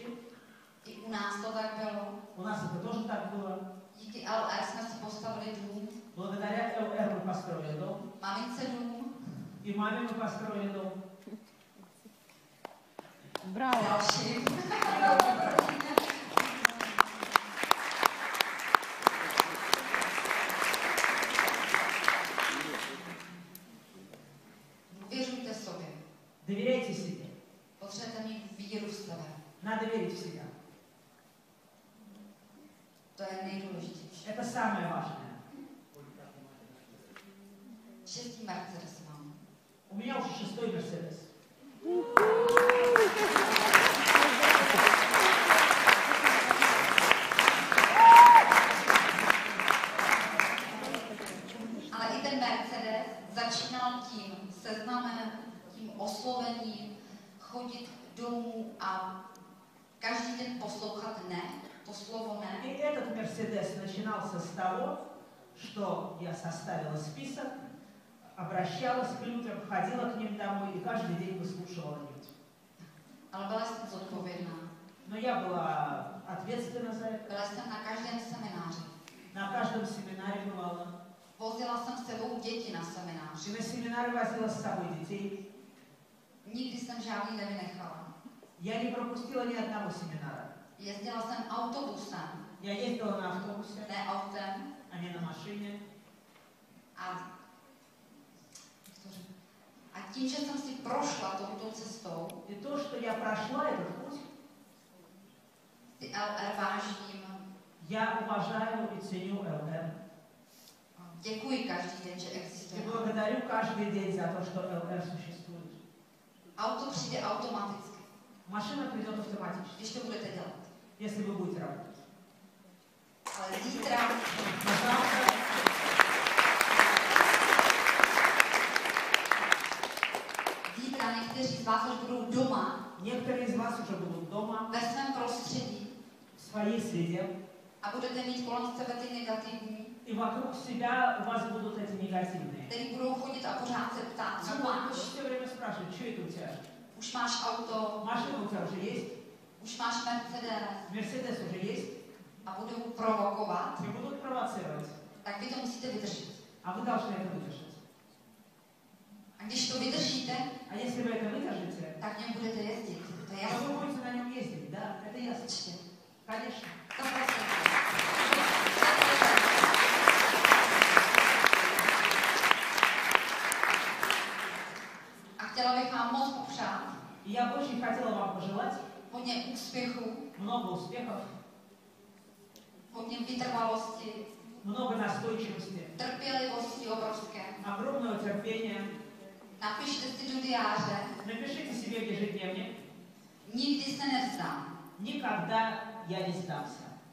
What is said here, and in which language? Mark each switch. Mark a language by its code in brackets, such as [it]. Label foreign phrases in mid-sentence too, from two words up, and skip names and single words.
[cs] I u nás to tak bylo. [ru] У нас это тоже так было. [cs] Díky LR jsme si postavili dům, [ru] Благодаря ЛР мы построили дом. [cs] mamince dům, [ru] И маме мы построили дом. Браво! [cs] další. Důvěřujte sobě. [ru] Доверяйте себе. [cs] Potřebujete mít víru v sebe. [ru] Надо верить в себя. [cs] To je nejdůležitější. [ru] Это самое важное. [cs] 6. Mercedes mám. [ru] У меня уже 6-й Мерседес. [cs] Ale i ten Mercedes začínal tím seznamem, tím oslovením, chodit domů a každý den poslouchat ne, to slovo ne. [ru] И этот Мерседес начинался с того, что я составила список, обращалась к людям, ходила к ним домой и каждый день выслушивала людей. [cs] Ale byla jsem zodpovědná. [ru] Но я была ответственна за это. [cs] Byla jsem na každém semináři. [ru] На каждом семинаре бывала. [cs] Vozila jsem s sebou děti na seminář. [ru] И на семинары возила с собой детей. [cs] Nikdy jsem žádný nevynechala. [ru] Я не пропустила ни одного семинара. [cs] Jezdila jsem autobusem, [ru] Я ездила на автобусе, [cs] ne autem. [ru] а не на машине. [cs] A tím, že jsem si prošla touto cestou, [ru] И то, что я прошла этот путь, [cs] si LR vážím. [ru] я уважаю и ценю ЛР. [cs] Děkuji každý den, že [ru] И [cs] existuje. [ru] благодарю каждый день за то, что ЛР существует. [cs] Auto přijde automaticky, [ru] Машина придет автоматически, [cs] když to budete dělat. [ru] если вы будете работать. [cs] Ale zítra, [ru] Но завтра [cs] někteří z vás už budou doma, [ru] некоторые из вас уже будут дома, [cs] ve svém prostředí [ru] в своей среде, [cs] a budete mít kolem sebe ty negativní, [ru] и вокруг себя у вас будут эти негативные. [cs] který budou chodit a pořád se ptát, co máš? [ru] Все время спрашивают, что это у тебя? [cs] Už máš auto, [ru] Машина у тебя уже есть? [cs] už máš Mercedes [ru] Мерседес уже есть? [cs] a budou provokovat, [ru] И будут провоцировать. [cs] tak vy to musíte vydržet. [ru] А вы должны это выдержать. [cs] A když to vydržíte, [ru] А если вы это выдержите, [cs] tak v něm budete jezdit. To je [ru] то [cs] jasné. [ru] вы будете на нем ездить. Да, это ясно. [cs] Určitě. [ru] Конечно. [cs] To prostě. A chtěla bych vám moc popřát [ru] И я бы очень хотела вам пожелать [cs] hodně úspěchu, [ru] много успехов, [cs] hodně vytrvalosti, [ru] много настойчивости, [cs] trpělivosti obrovské. [ru] огромного терпения. [cs] Napište si do diáře, [ru] Напишите себе в ежедневник: [cs] nikdy se nevzdám. [ru] никогда я не сдамся.